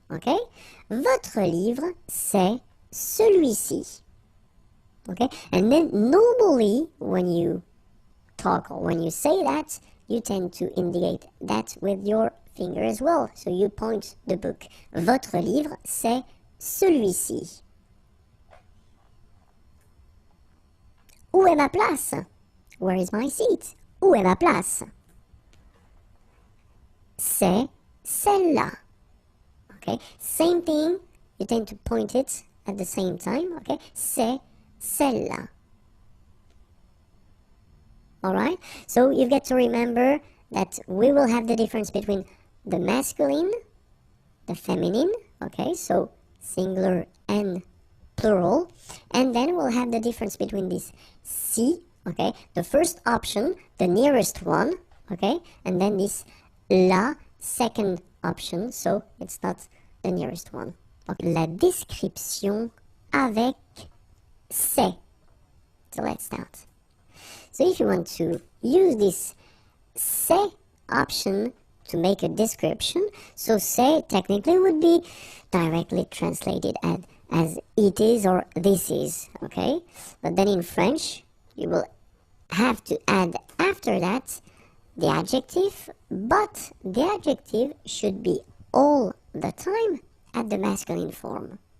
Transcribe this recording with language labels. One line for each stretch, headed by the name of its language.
French: Okay, votre livre, c'est celui-ci.
English: Okay, and then normally when you talk or when you say that, you tend to indicate that with your finger as well. So you point the book.
French: Votre livre, c'est celui-ci. Où est ma place?
English: Where is my seat?
French: Où est ma place? C'est celle-là.
English: Okay, same thing. You tend to point it at the same time. Okay,
French: c'est celle-là.
English: Alright, so you've got to remember that we will have the difference between the masculine, the feminine, okay, so singular and plural, and then we'll have the difference between this si, okay, the first option, the nearest one, okay, and then this la, second option, so it's not the nearest one. Okay.
French: La description avec c'est.
English: So let's start. So if you want to use this c'est option to make a description, so c'est technically would be directly translated as it is or this is, okay? But then in French, you will have to add after that the adjective, but the adjective should be all the time at the masculine form.